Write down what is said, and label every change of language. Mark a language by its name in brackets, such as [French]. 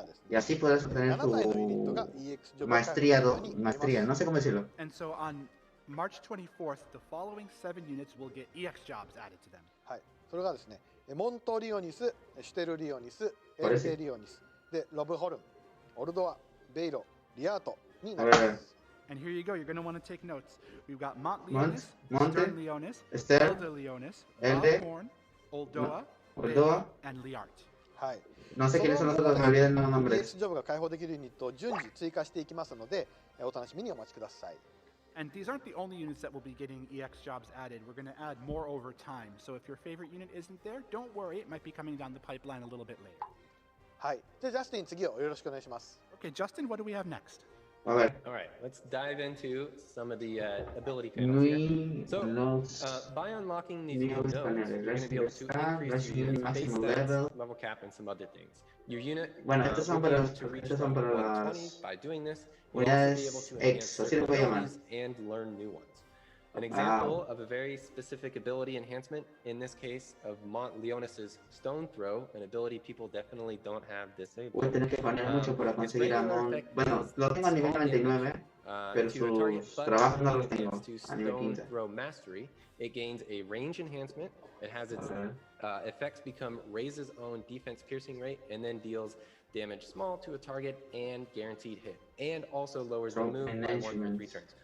[Spanish] Y así podrás obtener tu maestría, no sé cómo decirlo. [English] And so on March 24th, the following 7 units will get EX jobs added to them. [Japanese] はい、それがですね、モントリオニス、シュテルリオニス、エルテリオニス。でロブホルン、オルドア、ベイロ、リアートになります。 [English] And here you go. You're going to want to take notes. We've got Mont Leonis, Stern Leonis, Elder Leonis, Horn, Oldoa, and Liart. [Japanese] はい。 [Spanish] No sé quiénes son los otros, me olvidé los nombres. [Japanese] EX ジョブが開放できるユニットを順次追加していきますので、お楽しみにお待ちください。 [English] And these aren't the only units that will be getting EX jobs added. We're going to add more over time. So if your favorite unit isn't there, don't worry. It might be coming down the pipeline a little bit later. [Japanese] はい。じゃあジャスティン次をよろしくお願いします。 [English] Okay, Justin, what do we have next? [Spanish] A ver. [English] All right, let's dive into some of the ability panels here. So, by unlocking these new nodes, you're going to be able to increase your unit's base stats, level cap, and some other things. Your unit will be able to reach level 120 by doing this. You'll also be able to enhance certain abilities and learn new ones. An example of a very specific ability enhancement, in this case of Mont Leonis's Stone Throw, an ability people definitely don't have disabled. [Spanish] Voy a tener que poner mucho para conseguir a Mon. Bueno, lo tengo a nivel 99, pero sus trabajos no los tengo a nivel 15. [English] Throw mastery, it gains a range enhancement. It has its effects become raises own defense piercing rate and then deals damage small to a target and guaranteed hit, and also lowers the move by 1 for 3 turns.